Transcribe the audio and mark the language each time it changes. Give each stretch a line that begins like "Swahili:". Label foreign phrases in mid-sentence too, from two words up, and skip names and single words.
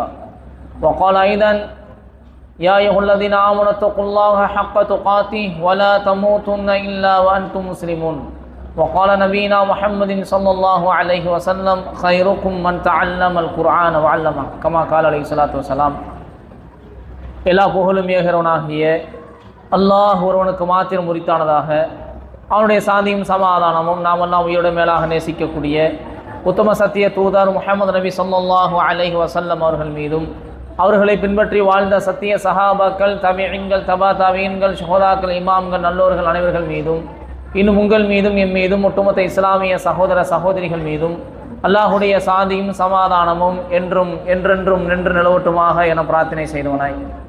Arabic: وقال أيضا: يا أيها الذين آمنوا اتقوا الله حق تقاته ولا تموتن إلا وأنتم مسلمون. وقال نبينا محمد صلى الله عليه وسلم: خيركم من تعلم القرآن وعلمه كما قال عليه الصلاة والسلام.
Tamil: எல்லா புகழும் ஏகிறவனாகிய அல்லாஹ் ஒருவனுக்கு மாத்திரம் உரித்தானதாக, அவனுடைய சாந்தியும் சமாதானமும் நாமெல்லாம் உயிரோட மேலாக நேசிக்கக்கூடிய உத்தம சத்திய தூதர் முஹம்மது நபி
Arabic: صلى الله عليه وسلم
Tamil: அவர்கள் மீதும், அவர்களை பின்பற்றி வாழ்ந்த சத்திய சஹாபாக்கள், தபீஈன்கள், தபா தபீன்கள், ஷுஹதாக்கள், இமாம்கள், நல்லோர்கள் அனைவர்கள் மீதும், இன்னும் உங்கள் மீதும் எம் மீதும் ஒட்டுமொத்த இஸ்லாமிய சகோதர சகோதரிகள் மீதும் அல்லாஹுடைய சாந்தியும் சமாதானமும் என்றும் என்றென்றும் நின்று நிலவட்டுமாக என பிரார்த்தனை செய்தவனாய்,